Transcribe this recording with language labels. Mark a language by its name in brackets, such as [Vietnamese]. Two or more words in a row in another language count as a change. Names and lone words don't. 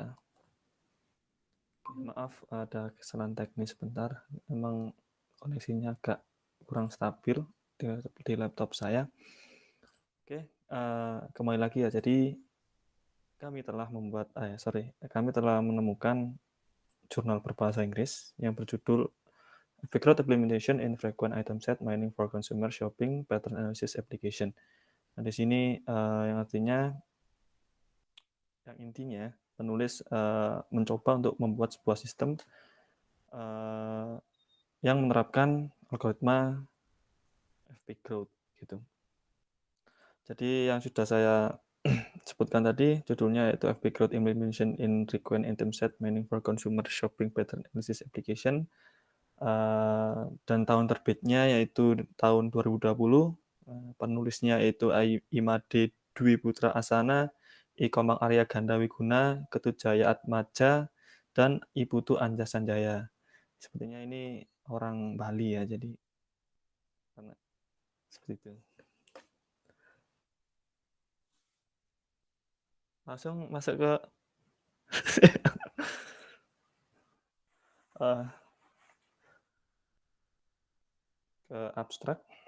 [Indonesian] Oke, maaf ada kesalahan teknis sebentar. Memang koneksinya agak kurang stabil di laptop saya. Oke, kembali lagi ya. Jadi kami telah menemukan jurnal berbahasa Inggris yang berjudul Background Implementation in Frequent Item Set Mining for Consumer Shopping Pattern Analysis Application. Nah, di sini yang intinya penulis mencoba untuk membuat sebuah sistem yang menerapkan algoritma FP Growth gitu. Jadi yang sudah saya sebutkan tadi judulnya yaitu FP Growth Implementation in Frequent Item Set Mining for Consumer Shopping Pattern Analysis Application. Dan tahun terbitnya yaitu tahun 2020. Penulisnya yaitu Imade Dwi Putra Asana, Komang Arya Ganda Wiguna, Ketut Jaya Atmaja, dan Iputu Anja Sanjaya. Sepertinya ini orang Bali ya, jadi karena seperti itu. Langsung masuk ke abstrak.